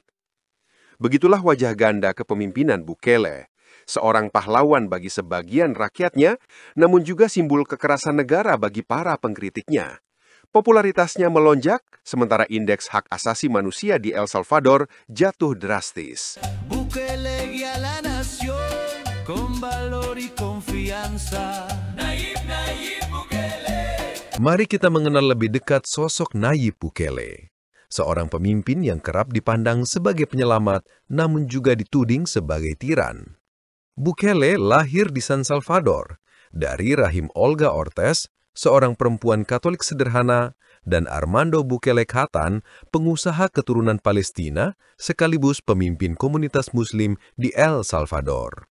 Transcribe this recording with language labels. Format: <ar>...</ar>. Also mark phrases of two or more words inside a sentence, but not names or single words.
<id>Begitulah wajah ganda kepemimpinan Bukele. Seorang pahlawan bagi sebagian rakyatnya, namun juga simbol kekerasan negara bagi para pengkritiknya. Popularitasnya melonjak, sementara indeks hak asasi manusia di El Salvador jatuh drastis.</id> <es>Bukele guía la nación con valor y confianza. Nayib, Nayib Bukele.</es> <id>Mari kita mengenal lebih dekat sosok Nayib Bukele. Seorang pemimpin yang kerap dipandang sebagai penyelamat, namun juga dituding sebagai tiran. Bukele lahir di San Salvador, dari rahim Olga Ortez, seorang perempuan Katolik sederhana, dan Armando Bukele Katan, pengusaha keturunan Palestina, sekaligus pemimpin komunitas Muslim di El Salvador.</id>